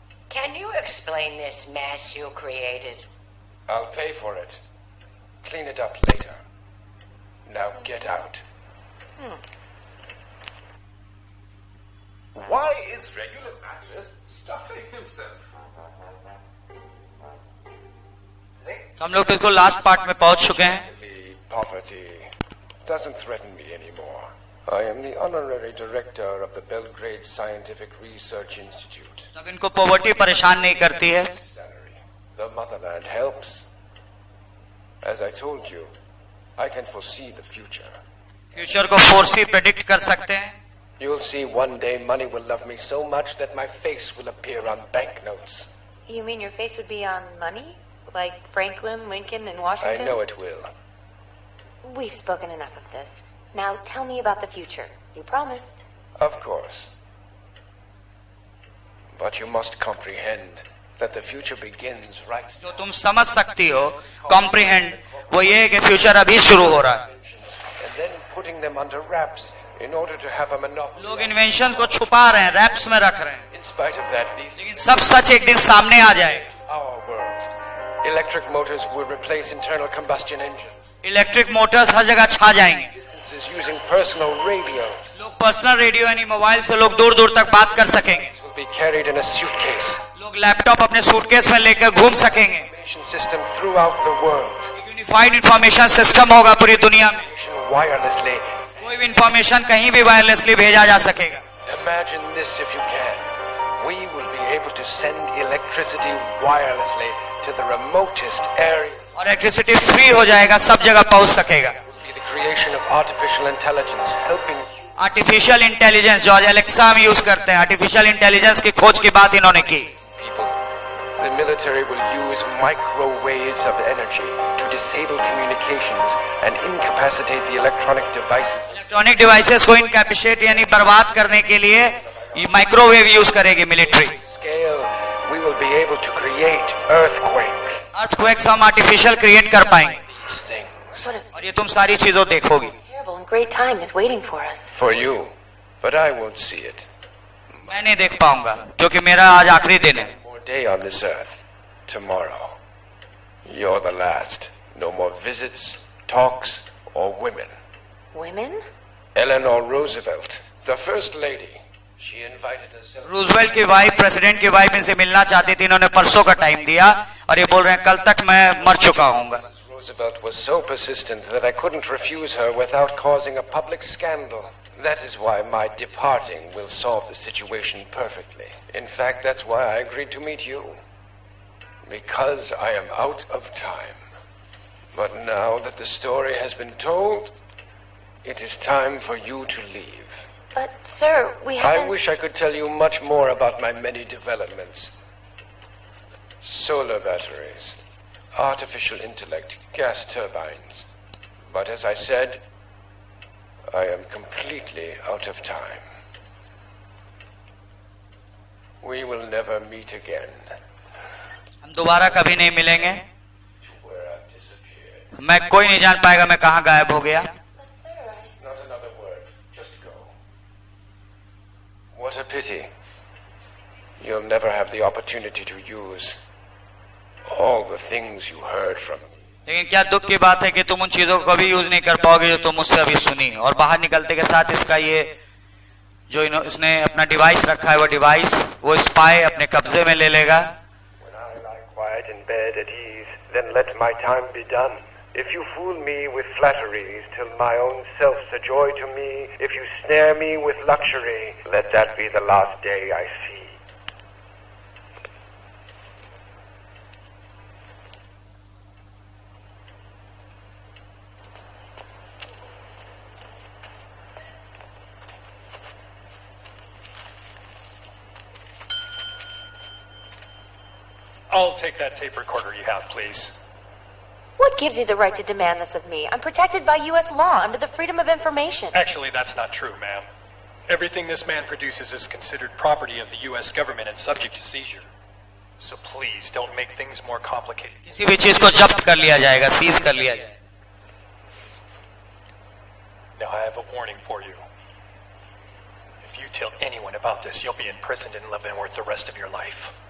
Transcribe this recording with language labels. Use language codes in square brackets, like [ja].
[en] Can you explain this mess you created? I'll pay for it. Clean it up later. Now get out. Why is regular mattress stuffing himself? [hi] हम लोग बिल्कुल last part में पहुंच चुके हैं। [en] Poverty doesn't threaten me anymore. I am the honorary director of the Belgrade Scientific Research Institute. [hi] अब इनको poverty परेशान नहीं करती है। [en] Salary. The motherland helps. As I told you, I can foresee the future. [hi] Future को फोर्सी predict कर सकते हैं। [en] You'll see one day money will love me so much that my face will appear on banknotes. You mean your face would be on money? Like Franklin, Lincoln, and I Washington? know it will. We've spoken enough of this. Now tell me about the future. You promised. Of course. But you must comprehend that the future begins right [hi] जो तुम समझ सकती हो, comprehend, वो ये है कि future अभी शुरू हो रहा है। [en] and then putting them under wraps in order to have a monopoly. [hi] लोग इन्वेंशन को छुपा रहे हैं, रैप्स में रख रहे हैं, [en] In spite of that, these [hi] लेकिन सब सच एक दिन सामने आ जाएगा। [en] our world. Electric motors will replace internal combustion engines. [hi] Electric Motors हर जगह छा जाएंगे। [en] Distances using personal radios [hi] लोग पर्सनल रेडियो यानी मोबाइल से लोग दूर दूर तक बात कर सकेंगे। [en] will be carried in a suitcase. [hi] लोग लैपटॉप अपने सूटकेस में लेकर घूम सकेंगे। [en] Information system throughout the world. [hi] Unified information system होगा पूरी दुनिया में। [en] Wirelessly. [hi] कोई भी इंफॉर्मेशन कहीं भी वायरलेसली भेजा जा सकेगा। [en] Imagine this if you can. We will be able to send electricity wirelessly to the remotest areas. [hi] और इलेक्ट्रिसिटी फ्री हो जाएगा, सब जगह पहुंच सकेगा। [en] It will be the creation of artificial intelligence, helping [hi] artificial intelligence जो आज एलेक्सा में यूज करते हैं, आर्टिफिशियल इंटेलिजेंस की खोज की बात इन्होंने की। [en] people. The military will use microwaves of energy to disable communications and incapacitate the electronic devices. [hi] Electronic devices को इनकैपेसिटेट यानी बर्बाद करने के लिए ये माइक्रोवेव यूज करेगी military. [en] Scale, we will be able to create earthquakes. [hi] Earthquakes हम artificial create कर पाएंगे [en] These things. [hi] और ये तुम सारी चीजों देखोगी। [en] Terrible and great time is waiting for us. For you, but I won't see it. [hi] मैं नहीं देख पाऊंगा क्योंकि मेरा आज आखिरी दिन है। [en] More day on this earth. Tomorrow. You're the last. No more visits, talks, or women. Women? Eleanor Roosevelt, the first lady. She invited us. [hi] Roosevelt की वाइफ, प्रेसिडेंट की वाइफ इनसे मिलना चाहती थी, इन्होंने परसों का टाइम दिया और ये बोल रहे हैं कल तक मैं मर चुका हूँ। [en] Roosevelt was so persistent that I couldn't refuse her without causing a public scandal. That is why my departing will solve the situation perfectly. In fact, that's why I agreed to meet you. Because I am out of time. But now that the story has been told, it is time for you to leave. But, sir, we I haven't... wish I could tell you much more about my many developments. Solar batteries, artificial intellect, gas turbines. But as I said, I am completely out of time. We will never meet again. [hi] हम दोबारा कभी नहीं मिलेंगे। [en] Where I've disappeared. [hi] मैं कोई नहीं जान पाएगा मैं कहाँ गायब हो गया। [en] Not another word. Just go. What a pity. You'll never have the opportunity to use all the things you heard from me. [hi] लेकिन क्या दुख की बात है कि तुम उन चीजों को कभी यूज नहीं कर पाओगे जो तुम मुझसे अभी सुनी। और बाहर निकलते के साथ इसका ये जो इसने अपना डिवाइस रखा है, वो डिवाइस वो स्पाई अपने कब्जे में ले लेगा। [en] When I lie quiet in bed at ease, then let my time be done. If you fool me with flatteries till my own self's a joy to me, if you snare me with luxury, let that be the last day I see. I'll take that tape recorder you have, please. What gives you the right to demand this of me? I'm protected by U.S. law under the Freedom of Information. Actually, that's not true, ma'am. Everything this man produces is considered property of the U.S. government and subject to seizure. So please, don't make things more complicated. [hi] किसी भी चीज को जब्त कर लिया जाएगा, seize कर लिया जाएगा। [en] Now I have a warning for you. If you tell anyone about this, you'll be imprisoned in Leavenworth the rest of your life.